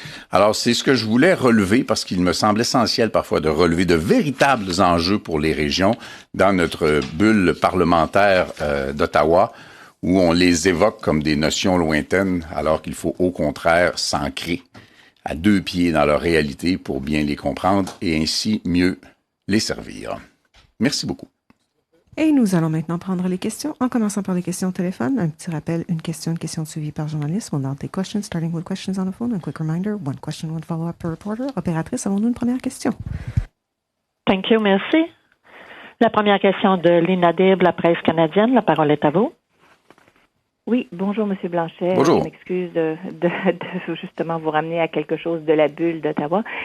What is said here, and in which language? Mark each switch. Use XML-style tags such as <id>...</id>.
<fr>Alors, c'est ce que je voulais relever parce qu'il me semble essentiel parfois de relever de véritables enjeux pour les régions dans notre bulle parlementaire d'Ottawa où on les évoque comme des notions lointaines alors qu'il faut au contraire s'ancrer à 2 pieds dans leur réalité pour bien les comprendre et ainsi mieux les servir. Merci beaucoup. Et nous allons maintenant prendre les questions, en commençant par les questions au téléphone. Un petit rappel, une question suivie par journaliste.</fr> <en>We'll now take questions, starting with questions on the phone. A quick reminder, 1 question, 1 follow-up per reporter.</en> <fr>Opératrice, avons-nous une première question?</fr> <en>Thank you,</en> <fr>merci. La première question de Lina Dib, la presse canadienne. La parole est à vous. Oui, bonjour, M. Blanchet. Bonjour. Je m'excuse de justement vous ramener à quelque chose de la bulle d'Ottawa.</fr>